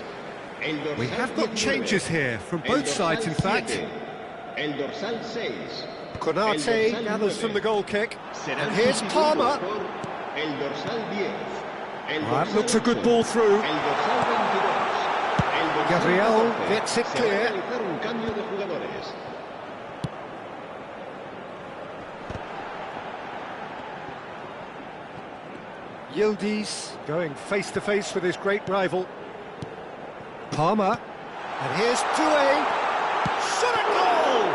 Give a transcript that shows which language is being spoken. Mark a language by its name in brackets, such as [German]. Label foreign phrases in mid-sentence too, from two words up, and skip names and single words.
[English] We have got changes here from both sides, in fact. [Spanish] El dorsal 6. [English] Konate gathers from the goal kick. And here's Palmer. [Spanish] El dorsal 10. [English] That looks a good ball through. [Spanish] El dorsal 22. [English] Gabriel gets it clear. [Spanish] Se va a realizar un cambio de jugadores. [English] Yildiz going face-to-face with his great rival. Palmer. And here's Doué. Shot at goal!